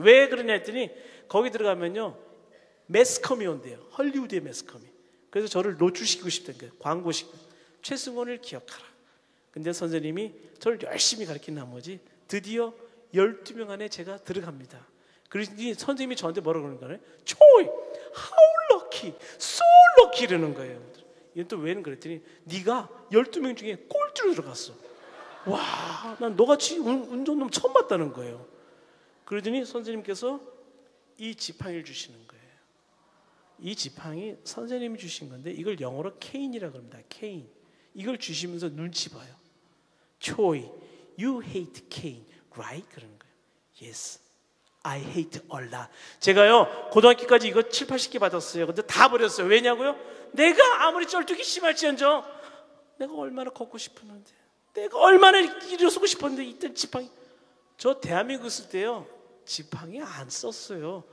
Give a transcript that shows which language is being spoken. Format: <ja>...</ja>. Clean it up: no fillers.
<ko>왜 그러냐 했더니 거기 들어가면요 매스컴이 온대요. 헐리우드의 매스컴이. 그래서 저를 노출시키고 싶다는 거예요. 광고식. 최승원을 기억하라. 근데 선생님이 저를 열심히 가르친 나머지 드디어 12명 안에 제가 들어갑니다. 그러니 선생님이 저한테 뭐라고 그러는 거예요? 초이,</ko> <en>how lucky, so lucky</en> <ko>이러는 거예요. 이건 또 왜는 그랬더니 네가 12명 중에 꼴찌로 들어갔어. 와, 난 너같이 운전놈 처음 봤다는 거예요. 그러더니 선생님께서 이 지팡이를 주시는 거예요. 이 지팡이 선생님이 주신 건데 이걸 영어로 케인이라고 합니다. 케인. 이걸 주시면서 눈치 봐요.</ko> <en>초이, you hate Cain, right?</en> <ko>그러는 거예요.</ko> <en>Yes, I hate Allah.</en> <ko>제가요 고등학교까지 이거 7, 80개 받았어요. 근데 다 버렸어요. 왜냐고요? 내가 아무리 쩔뚝이 심할지언정 내가 얼마나 걷고 싶었는데, 내가 얼마나 일어서고 싶었는데 이때 지팡이. 저 대한민국 있을 때요 지팡이 안 썼어요.</ko>